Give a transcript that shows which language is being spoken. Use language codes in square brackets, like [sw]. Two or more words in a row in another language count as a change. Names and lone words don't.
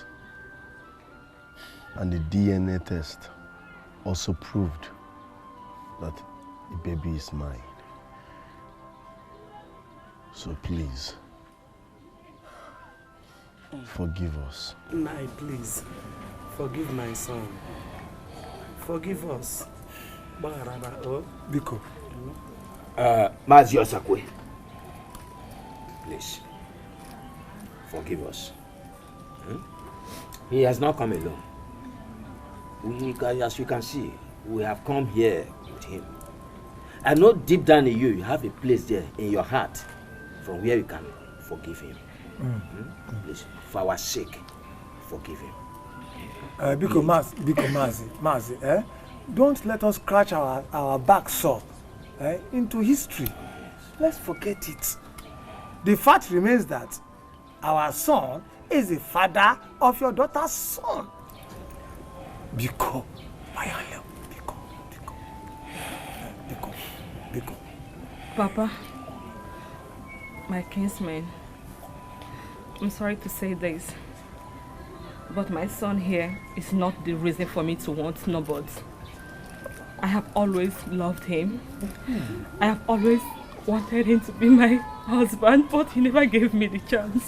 [en] And the DNA test also proved that the baby is mine. So please, forgive us. Nai, please, forgive my son. Forgive us. [ig] Biko. Mazi Osakwe, [en] please, forgive us. He has not come alone. As you can see, we have come here with him. I know deep down in you, you have a place there in your heart from where you can forgive him. Please, for our sake, forgive him. [ig] Biko Mazi, [en] don't let us scratch our back sore into history. Let's forget it. The fact remains that our son is the father of your daughter's son. [ig] Biko, Biko. [en] Papa, my kinsman, I'm sorry to say this, but my son here is not the reason for me to want nobody. I have always loved him. I have always wanted him to be my husband, but he never gave me the chance.